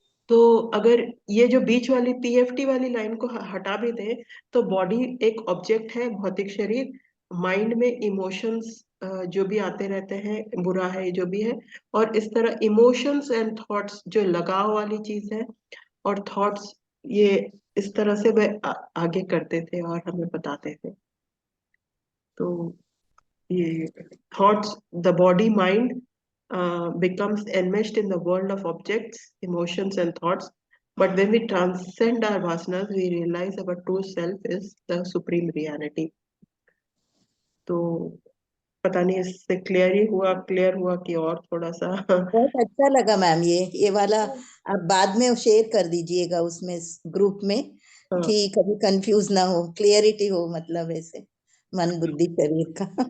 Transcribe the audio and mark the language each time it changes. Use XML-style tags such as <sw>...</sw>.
<hi>तो अगर ये जो बीच वाली पीएफटी वाली लाइन को हटा भी दें, तो बॉडी एक ऑब्जेक्ट है, भौतिक शरीर, माइंड में इमोशंस जो भी आते रहते हैं, बुरा है जो भी है, और इस तरह इमोशंस एंड थॉट्स जो लगाव वाली चीज है, और थॉट्स ये इस तरह से वह आगे करते थे और हमें बताते थे।</hi> <en>तो ये thoughts, the body mind becomes enmeshed in the world of objects, emotions and thoughts, but when we transcend our vasanas we realize our true self is the supreme reality.</en> <hi>तो पता नहीं इससे क्लियर हुआ कि और थोड़ा सा बहुत अच्छा लगा मैम, ये वाला आप बाद में शेयर कर दीजिएगा उसमें ग्रुप में, हाँ, कि कभी कंफ्यूज ना हो, क्लियरिटी हो, मतलब ऐसे मन बुद्धि शरीर का।</hi>